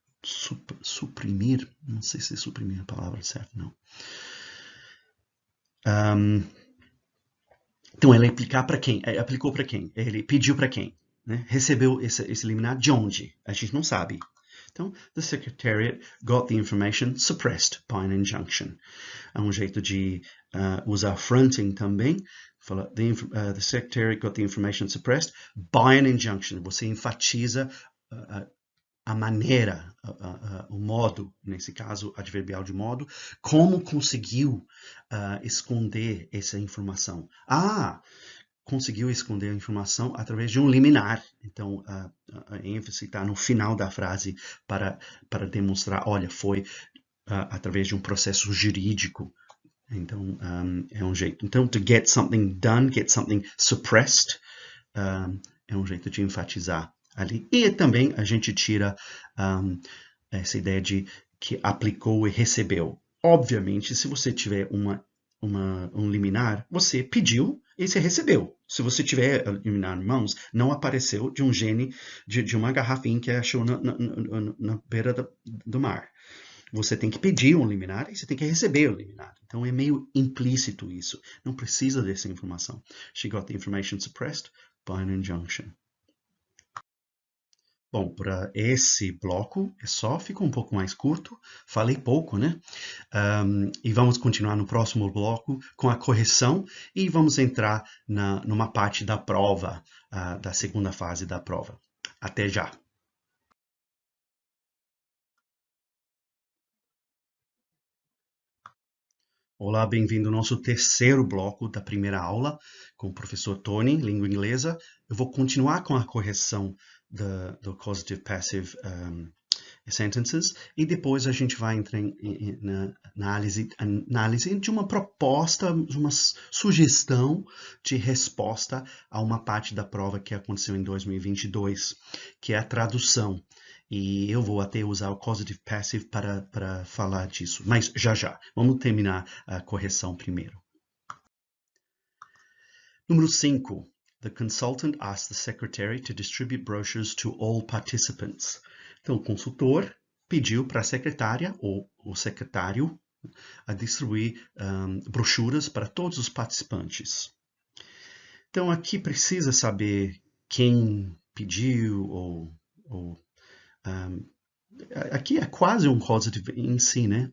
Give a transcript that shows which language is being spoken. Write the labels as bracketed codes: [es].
[pt] Suprimir, não sei se suprimir é a palavra certa, não. Então, ele aplicou para quem? Ele pediu para quem? Né? Recebeu esse liminar de onde? A gente não sabe. [en] Então, the secretariat got the information suppressed by an injunction. [pt] É um jeito de usar fronting também. [en] Fala, the secretariat got the information suppressed by an injunction. [pt] Você enfatiza a maneira, o modo, nesse caso, adverbial de modo, como conseguiu esconder essa informação. Conseguiu esconder a informação através de um liminar. Então, a ênfase está no final da frase para demonstrar, olha, foi através de um processo jurídico. Então, é um jeito. Então, [en] to get something done, get something suppressed, [pt] é um jeito de enfatizar ali. E também a gente tira essa ideia de que aplicou e recebeu. Obviamente, se você tiver um liminar, você pediu e você recebeu. Se você tiver liminar em mãos, não apareceu de um gene de uma garrafinha que achou na beira do mar. Você tem que pedir um liminar e você tem que receber o liminar. Então, é meio implícito isso. Não precisa dessa informação. [en] She got the information suppressed by an injunction. [pt] Bom, para esse bloco é só, ficou um pouco mais curto, falei pouco, né? E vamos continuar no próximo bloco com a correção e vamos entrar numa parte da prova, da segunda fase da prova. Até já! Olá, bem-vindo ao nosso terceiro bloco da primeira aula com o professor Tony, língua inglesa. Eu vou continuar com a correção do causative passive sentences e depois a gente vai entrar na análise de uma proposta, uma sugestão de resposta a uma parte da prova que aconteceu em 2022, que é a tradução. E eu vou até usar o causative passive para falar disso. Mas já. Vamos terminar a correção primeiro. Número 5. [en] The consultant asked the secretary to distribute brochures to all participants. [pt] Então, o consultor pediu para a secretária ou o secretário a distribuir brochuras para todos os participantes. Então, aqui precisa saber quem pediu ou aqui é quase um causative em si, né?